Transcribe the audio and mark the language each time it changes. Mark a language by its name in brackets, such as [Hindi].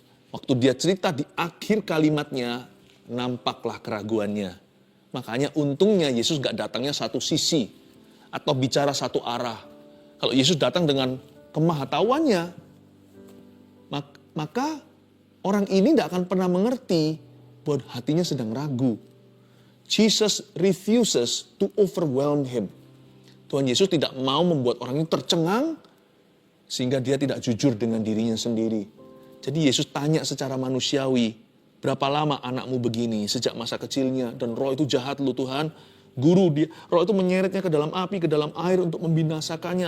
[Indonesian] Waktu dia cerita di akhir kalimatnya, nampaklah keraguannya. Makanya untungnya Yesus gak datangnya satu sisi, atau bicara satu arah. Kalau Yesus datang dengan kemahatauannya, maka orang ini gak akan pernah mengerti bahwa hatinya sedang ragu. [English] Jesus refuses to overwhelm him. [Indonesian] Tuhan Yesus tidak mau membuat orang ini tercengang sehingga dia tidak jujur dengan dirinya sendiri. Jadi Yesus tanya secara manusiawi, berapa lama anakmu begini sejak masa kecilnya dan roh itu jahat lu Tuhan. Guru dia, roh itu menyeretnya ke dalam api, ke dalam air untuk membinasakannya.